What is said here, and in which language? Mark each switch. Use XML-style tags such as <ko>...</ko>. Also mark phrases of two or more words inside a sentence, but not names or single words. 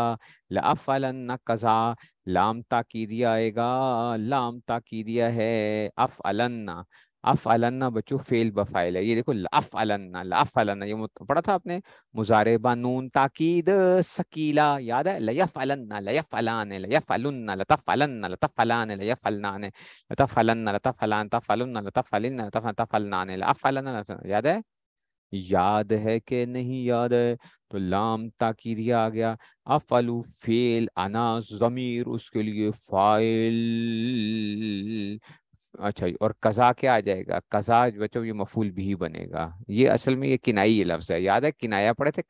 <ar>لأفعلن قضا،</ar> <ur>لام تاکیدیہ آئے گا، لام تاکیدیہ ہے،</ur> <ar>افعلن، افعلن</ar> <ur>بچو فعل بفاعل ہے، یہ دیکھو</ur> <ar>لأفعلن، لأفعلن</ar> <ur>یہ پڑھا تھا آپ نے، مضارع با نون تاکید سکیلا، یاد ہے؟</ur> <ar>لیفعلن، لیفعلان، لیفعلن، لتفعلن، لتفعلان، لیفعلنان، لتفعلن، لتفعلان، تفعلن، لتفعلن، لتفعلنان، لافعلن،</ar> <ur>یاد ہے؟ یاد ہے کہ نہیں یاد ہے؟ تو لام تاکیدیہ آ گیا، افعلو فعل انا ضمیر اس کے لیے فاعل، اچھا جی، اور قضا کیا آ جائے گا؟ قضا بچوں یہ مفعول بھی بنے گا، یہ اصل میں یہ کنائی لفظ ہے، یاد ہے کنایا پڑھے تھے؟</ur>